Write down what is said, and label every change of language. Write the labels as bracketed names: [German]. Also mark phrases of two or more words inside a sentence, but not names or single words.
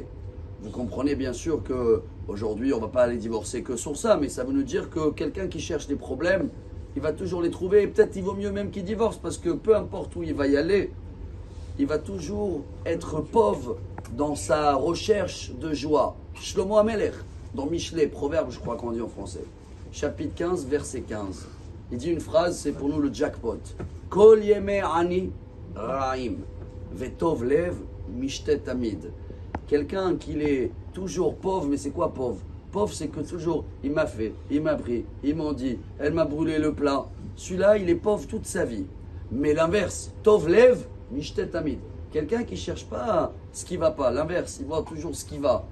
[French] Vous comprenez bien sûr qu'aujourd'hui on ne va pas aller divorcer que sur ça, mais ça veut nous dire que quelqu'un qui cherche des problèmes, il va toujours les trouver, et peut-être il vaut mieux même qu'il divorce, parce que peu importe où il va y aller, il va toujours être pauvre dans sa recherche de joie. Shlomo HaMelech, dans Michelet, Proverbe, je crois qu'on dit en français, chapitre 15, verset 15. Il dit une phrase, c'est pour nous le jackpot. [Hebrew] כל ימי עני רעים, וטוב לב משתה תמיד. [French] Quelqu'un qui est toujours pauvre, mais c'est quoi pauvre? Pauvre, c'est que toujours, il m'a fait, il m'a pris, il m'a dit, elle m'a brûlé le plat. Celui-là, il est pauvre toute sa vie. Mais l'inverse, [Hebrew] טוב לב, משתה תמיד. [French] Quelqu'un qui ne cherche pas ce qui ne va pas. L'inverse, il voit toujours ce qui va.